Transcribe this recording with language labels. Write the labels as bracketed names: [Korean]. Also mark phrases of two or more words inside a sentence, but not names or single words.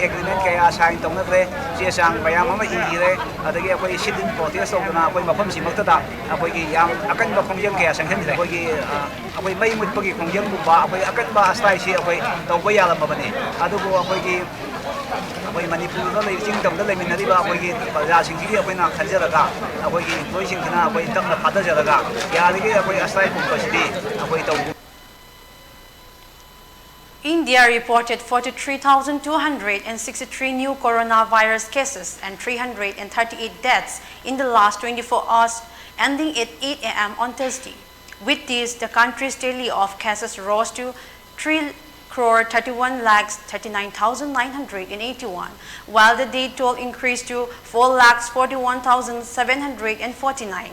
[Manipuri] agreement kaya sign tawna je sang mayam ama ingire adagi akhoi [English] sitting protest [Manipuri] tawna akhoi mafam simakta akhoi gi yam akan ba khongjang kaya sanghen re akhoi gi akhoi mai mutpagi khongjang buba akhoi akan ba astai si akhoi tawba yala mabane adugo akhoi gi akhoi Manipur da lei sing tamda lei minari ba akhoi gi praja sing gi akhoi na khanjaraga akhoi gi loi sing thina akhoi tamna phada jaraga yaligi akhoi astai bu pasidi akhoi taw. [English] India reported 43,263 new coronavirus cases and 338 deaths in the last 24 hours, ending at 8 a.m. on Thursday. With this, the country's tally of cases rose to 3,31,39,981, while the day toll increased to 4,41,749.